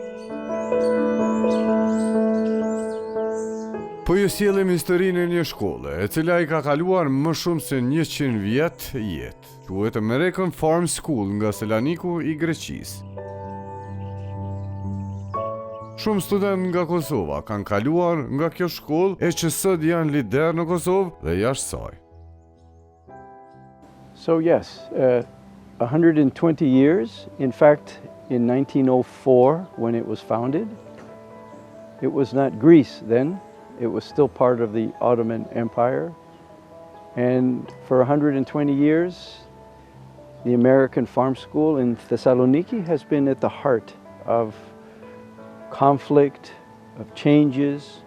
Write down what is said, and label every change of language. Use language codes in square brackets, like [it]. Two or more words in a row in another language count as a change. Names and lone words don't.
[sq] Po ju sjellim historinë e një shkolle, e cila I ka kaluar më shumë se 100 vjet jetë. Quhet American Farm School nga Selaniku I Greqisë. Shumë studentë nga Kosova kanë kaluar nga kjo shkollë e që sot janë lider në Kosovë dhe jashtë saj. [en] So yes, 120 years. In fact, in 1904, when it was founded, it was not Greece then. It was still part of the Ottoman Empire. And for 120 years, the American Farm School in Thessaloniki has been at the heart of conflict, of changes.